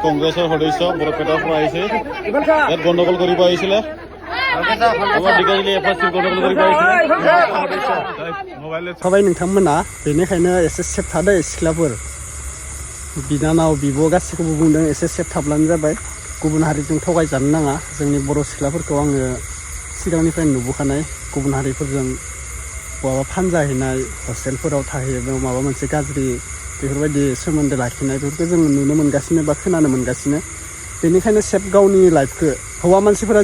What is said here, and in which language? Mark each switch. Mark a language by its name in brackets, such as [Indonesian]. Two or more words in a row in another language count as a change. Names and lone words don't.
[Assamese] কংগ্ৰেছৰ সদস্য বৰপেটাৰ পৰা আহিছে ইয়াত গণ্ডগোল কৰিব আহিছিলে [Bodo] सबाय नोंथांमोना बेनिखायनो एसे सेफ थादो सिख्लाफोर बिनानाव बिब' गासैखौबो बुंदों एसे सेफ थाब्लानो जाबाय गुबुन हारिजों थगायजानो नाङा जोंनि बर' सिख्लाफोरखौ आङो सिगांनिफ्राय नुबोखानाय गुबुन हारिफोरजों बहाबा फानजाहैनाय हस्टेलफोराव थाहैनायाव माबा मोनसे गाज्रि बेफोरबायदि सोमोन्दो लाखिनाय बेफोरखौ जों नुनो मोनगासिनो बा खोनानो मोनगासिनो बेनिखायनो सेफ गावनि लाइफखौ हौवा मानसिफोरा